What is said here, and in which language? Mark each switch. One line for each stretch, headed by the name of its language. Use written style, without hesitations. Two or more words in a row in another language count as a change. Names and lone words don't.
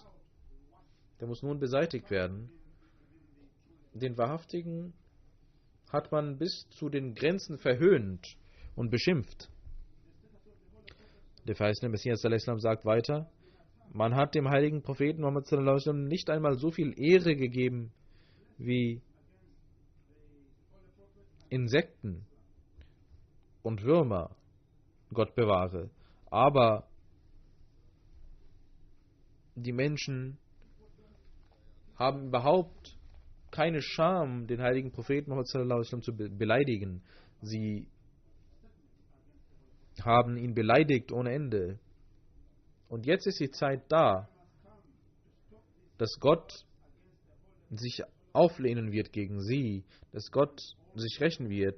German: Der muss nun beseitigt werden. Den Wahrhaftigen hat man bis zu den Grenzen verhöhnt und beschimpft. Der verheißene Messias al-Islam sagt weiter, man hat dem heiligen Propheten Muhammad
Arabic: صلى الله عليه وسلم
German: nicht einmal so viel Ehre gegeben wie Insekten und Würmer, Gott bewahre. Aber die Menschen haben überhaupt keine Scham, den heiligen Propheten Muhammad
Arabic: صلى الله عليه وسلم
German: zu beleidigen. Sie haben ihn beleidigt ohne Ende. Und jetzt ist die Zeit da, dass Gott sich auflehnen wird gegen sie, dass Gott sich rächen wird.